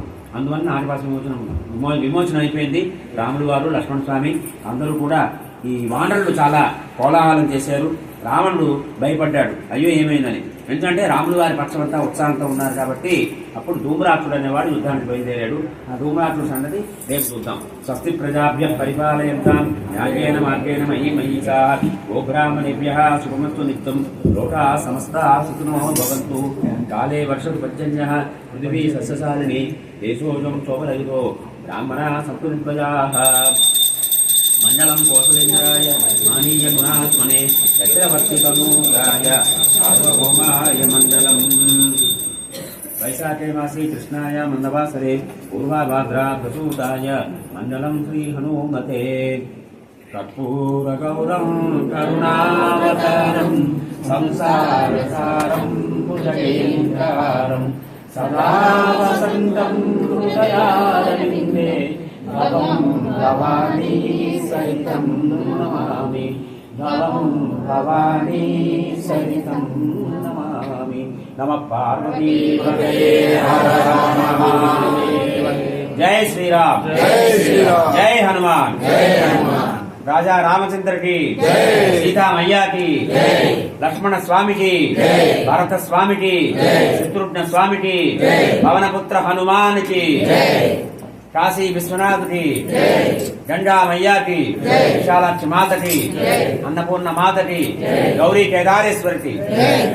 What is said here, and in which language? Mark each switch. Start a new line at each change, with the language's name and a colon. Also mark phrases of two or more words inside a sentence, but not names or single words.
Telugu: అందువల్ల నాటభాష విమోచనం అయిపోయింది. రాముల వారు, లక్ష్మణ స్వామి అందరూ కూడా ఈ వానరులు చాలా కోలాహలం చేశారు. రావణుడు భయపడ్డాడు, అయ్యో ఏమైందని. ఎందుకంటే రాముల వారి పక్షమంతా ఉత్సాహంతో ఉన్నారు కాబట్టి. అప్పుడు ధూమ్రాక్షుడు అనేవాడు యుద్ధానికి బయలుదేరాడు. ఆ ధూమ్రాక్షుడు సంగతి రేపు చూద్దాం.
Sanskrit: స్వస్తి ప్రజాభ్య పరిపాలయంతాం న్యాయేన మార్గేణ మయీమయీషా గోబ్రాహ్మణేభ్యః శుభమస్తు నిత్యం లోకా సమస్తా సుఖినో భవంతు. కాలే వర్షతు పర్జన్యః పృథివీ సస్యశాలిని దేశోజం శోభరహితో బ్రాహ్మణాః సంతు నిర్భయాః. మండలం కోసలేంద్రాయ మానీయ గుణాత్మనే చక్రవర్తితనూరాయ సార్వభౌమాయ మండలం. వైశాఖే మాసే కృష్ణాయ మందవాసరే పూర్వాభాద్రా ప్రసూతాయ మండలం శ్రీ హనుమతే. कर्पूरगौरं करुणावतारं संसारसारं भुजगेन्द्रहारं सदा वसन्तं हृदयारविन्दे भवं भवानी सहितं नमामि भवं भवानी सहितं नमामि नमः पार्वतीपतये हर हर महादेव।
Hindi: जय श्री राम, जय हनुमान। राजा रामचंद्र की, सीता मैया की, लक्ष्मण स्वामी की, भरत स्वामी की, शत्रुघ्न स्वामी की, पवन पुत्र हनुमान की, काशी विश्वनाथ की, गंगा मैया की, विशालाक्षी माता की, अन्नपूर्ण माता की, गौरी केदारेश्वर की।